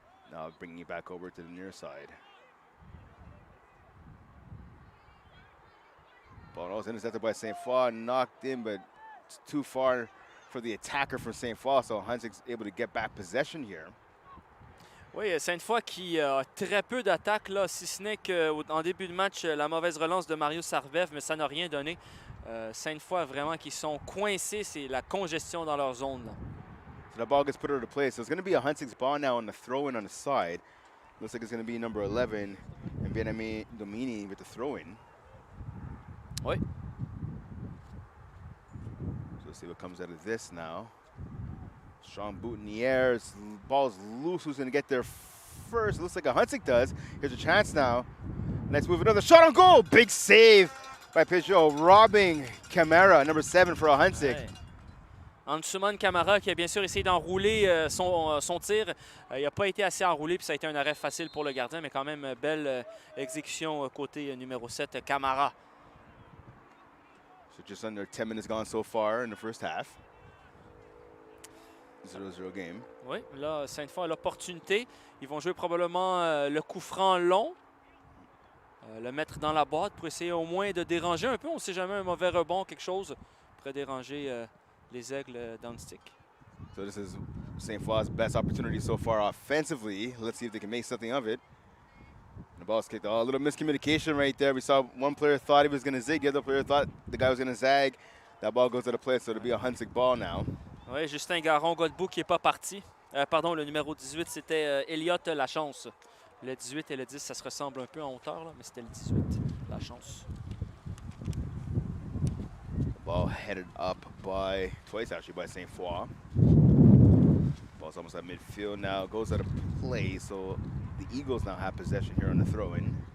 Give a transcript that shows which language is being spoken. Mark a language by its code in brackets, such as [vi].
[en] Now bringing it back over to the near side. Ball was intercepted by Sainte-Foy, knocked in, but it's too far for the attacker from Sainte-Foy, so Ahuntsic's able to get back possession here. [fr] Oui, Sainte-Foy qui a très peu d'attaques, là, si ce n'est qu'en début de match, la mauvaise relance de Mario Sarvev, mais ça n'a rien donné. Sainte-Foy, vraiment, qui sont coincés, c'est la congestion dans leur zone. Là. [en] So the ball gets put over the play. So it's going to be Ahuntsic's ball now on the throw-in on the side. Looks like it's going to be number 11, and Demi-finale Domini with the throw-in. [fr] Oui. [en] So let's see what comes out of this now. Strong boot in the air. Ball's loose. Who's going to get there first? Looks like Ahuntsic does. Here's a chance now. Let's move another shot on goal. Big save by Peugeot, robbing Camara, number 7 for Ahuntsic. [fr] Ouais. Ahuntsic Camara qui a bien sûr essayé d'enrouler son tir. Il n'a pas été assez enroulé, puis ça a été un arrêt facile pour le gardien, mais quand même belle exécution côté numéro 7, Camara. [en] So just under 10 minutes gone so far in the first half. 0-0 game. [fr] Oui, là, Sainte-Foy a l'opportunité. Ils vont jouer probablement le coup franc long. Le mettre dans la boîte pour essayer au moins de déranger un peu. On ne sait jamais, un mauvais rebond, quelque chose pourrait déranger les Aigles d'Ahuntsic. [en] So this is Sainte-Foy's best opportunity so far offensively. Let's see if they can make something of it. The ball's kicked. Oh, a little miscommunication right there. We saw one player thought he was going to zig. The other player thought the guy was going to zag. That ball goes to the play, so it'll be a Ahuntsic ball now. [fr] Oui, Justin Garon-Godbout qui n'est pas parti. Pardon, le numéro 18, c'était Elliot Lachance. Le 18 et le 10, ça se ressemble un peu en hauteur, là, mais c'était le 18, Lachance. [en] Ball headed up by, twice actually, by Sainte-Foy. Ball's almost at midfield now, goes out of play, so the Eagles now have possession here on the throw-in.